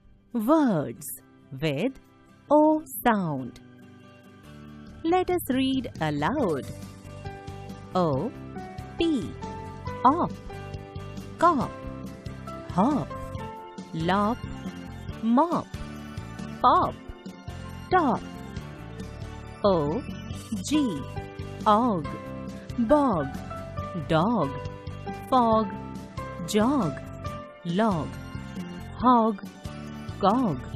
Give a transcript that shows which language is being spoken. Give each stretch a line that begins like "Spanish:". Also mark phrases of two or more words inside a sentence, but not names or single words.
English: words with O sound. Let us read aloud. O, P, op, cop, hop, lop, mop, pop, top. O, G, og, bog, dog, fog, jog, log, hog, gog.